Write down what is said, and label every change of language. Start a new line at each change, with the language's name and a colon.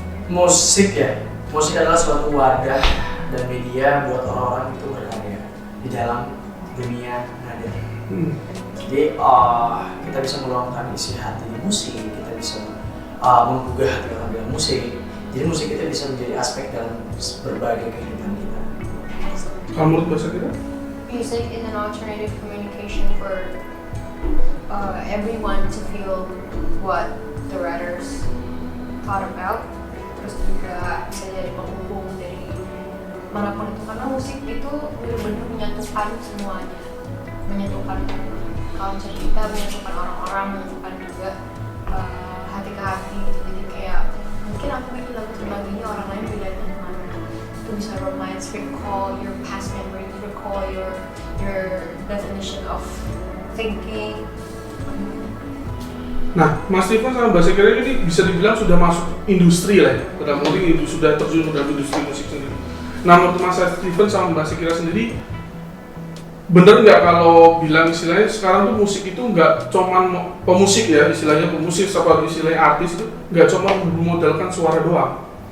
Indonesian: Musik ya, musik adalah suatu wadah dan media buat orang-orang itu berkarya di dalam dunia nada. Jadi kita bisa meluangkan isi hati di musik, kita bisa menggugah hati orang dengan musik. Jadi musik itu bisa menjadi aspek dalam berbagai kehidupan kita. Kalau menurut Mbak Zakira?
English: Music is an alternative communication for everyone to feel what the writers thought about.
Indonesian: Terus juga bisa jadi penghubung dari manapun itu, karena musik itu benar-benar menyatukan semuanya, menyatukan culture kita, menyatukan orang-orang, menyatukan juga hati ke hati gitu. Jadi kayak mungkin aku bikin lagu tentang ini, orang lain bedanya kemana. Itu bisa
English: romance, recall your past memories, recall your definition of thinking.
Indonesian: Nah, Mas Steven sama Mbak Zakira ini bisa dibilang sudah masuk industri lah ya, sudah terjun ke dalam industri musik sendiri. Nah, menurut Mas Steven sama Mbak Zakira sendiri, bener nggak kalau bilang istilahnya sekarang tuh musik itu nggak cuman pemusik ya, istilahnya pemusik seperti istilahnya artis itu nggak cuma memodalkan suara doang.